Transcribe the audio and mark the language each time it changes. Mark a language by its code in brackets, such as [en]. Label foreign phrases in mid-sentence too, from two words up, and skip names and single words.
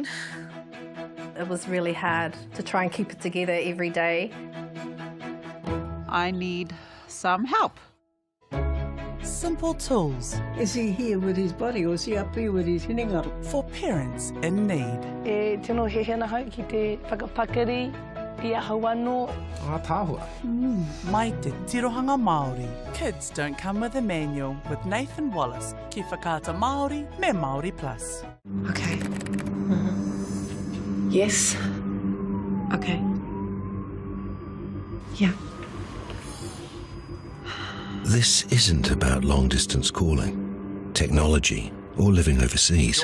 [en] It was really hard to try and keep it together every day. I need some help. Simple tools. Is he here with his body or is he up here with his hinengaro? For parents in need. [mi] E tino he hena hau ki te whakapakari, i ahau anō. Tāhua. Mai te tirohanga Māori. [en] Kids don't come with a manual with Nathan Wallace. [mi] Ki whakaata Māori, me Māori Plus. [en] Okay. Yes. Okay. Yeah. This isn't about long-distance calling, technology, or living overseas.